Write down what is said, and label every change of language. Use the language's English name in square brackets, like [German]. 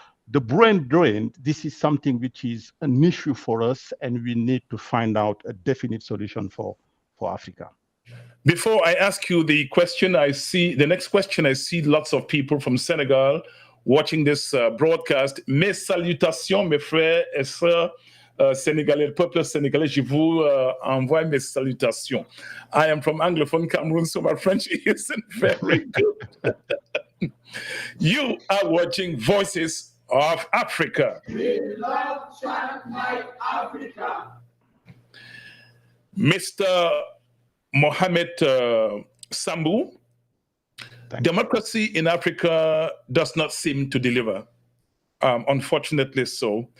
[English] The brain drain, this is something which is an issue for us, and we need to find out a definite solution for Africa. Before I ask you the next question, I see lots of people from Senegal watching this broadcast. [French] Mes salutations, mes frères et sœurs sénégalais, le peuple sénégalais, je vous envoie mes salutations. [English] I am from Anglophone Cameroon, so my French isn't very good. You are watching Voices of Africa. We love China, Africa. Mr. Mohamed Sambou, democracy in Africa does not seem to deliver, unfortunately so.